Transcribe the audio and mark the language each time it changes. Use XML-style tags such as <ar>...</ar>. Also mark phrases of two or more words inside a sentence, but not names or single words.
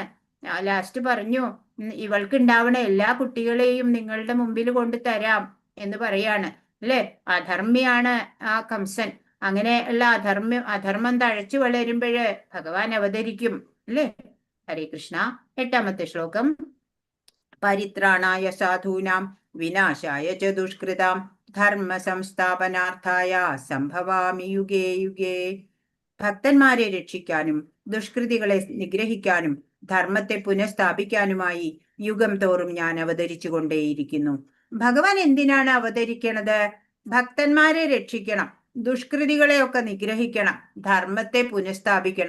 <ml>ലാസ്റ്റ് പറഞ്ഞു, ഇവൾക്ക് ഉണ്ടാവണ എല്ലാ കുട്ടികളെയും നിങ്ങളുടെ മുമ്പിൽ കൊണ്ട് തരാം എന്ന് പറയാണ് അല്ലെ. അധർമ്മിയാണ് ആ കംസൻ. അങ്ങനെയുള്ള അധർമ്മം തഴച്ചു വളരുമ്പോഴ് ഭഗവാൻ അവതരിക്കും അല്ലേ. ഹരേ കൃഷ്ണ. 8ാമത്തെ ശ്ലോകം.</ml> <sa>പരിത്രാണായ സാധൂനാം വിനാശായ ച ദുഷ്കൃതാം ധർമ്മ സംസ്ഥാപനാർത്ഥായ സംഭവാമി യുഗേ യുഗേ.</sa> <ml>ഭക്തന്മാരെ രക്ഷിക്കാനും ദുഷ്കൃതികളെ നിഗ്രഹിക്കാനും ധർമ്മത്തെ പുനഃസ്ഥാപിക്കാനുമായി യുഗം തോറും ഞാൻ അവതരിച്ചു കൊണ്ടേയിരിക്കുന്നു. ഭഗവാൻ എന്തിനാണ് അവതരിക്കണത്? ഭക്തന്മാരെ രക്ഷിക്കണം, ദുഷ്കൃതികളെയൊക്കെ നിഗ്രഹിക്കണം, ധർമ്മത്തെ പുനഃസ്ഥാപിക്കണം.</ml>